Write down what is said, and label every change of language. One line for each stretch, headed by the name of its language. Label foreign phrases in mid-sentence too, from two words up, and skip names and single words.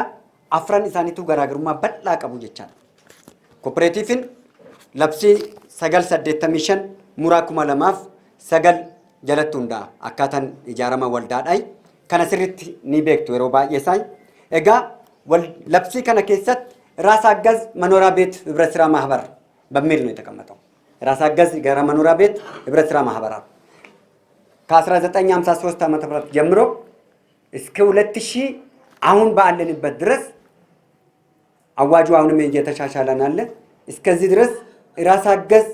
Oromo: Afran isaaniitu garaagarummaa bal'aa qabu jechaadha. Kooppareetiifiin labsii 985 muraa 2009 jalatti hundaa'a akkaataan ijaarama waldaadhaa. Kana sirriitti ni beektu yeroo baay'ee isaa. Egaa labsii kana keessatti
Amharic: ራስ አገዝ መኖሪያ ቤት ህብረት ስራ ማህበር በሚል ነው የተቀመጠው። ራስ አገዝ ጋራ መኖሪያ ቤት ህብረት ስራ ማህበር ከ1953 ዓመተ ምህረት ጀምሮ እስከ 2000 አሁን ባለንበት ድረስ አዋጁ አሁንም እየተሻሻለ ናለ። እስከዚህ ድረስ ራስ አገዝ